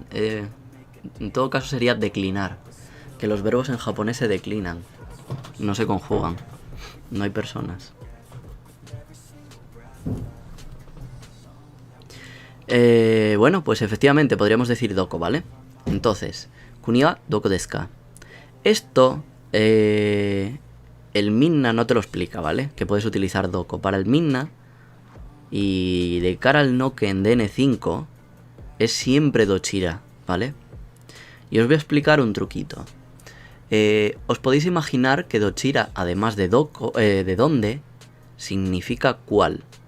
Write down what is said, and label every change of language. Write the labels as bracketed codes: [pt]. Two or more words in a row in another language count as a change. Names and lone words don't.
[es] En todo caso sería declinar. Que los verbos en japonés se declinan. No se conjugan. No hay personas. Bueno, pues efectivamente podríamos decir doko, ¿vale? Entonces, [ja] 国はどこですか. [es] Esto, el minna no te lo explica, ¿vale? Que puedes utilizar doko para el minna. Y de cara al noken de N5, es siempre dochira, ¿vale? Y os voy a explicar un truquito. Os podéis imaginar que dochira, además de doko, de dónde, significa cuál.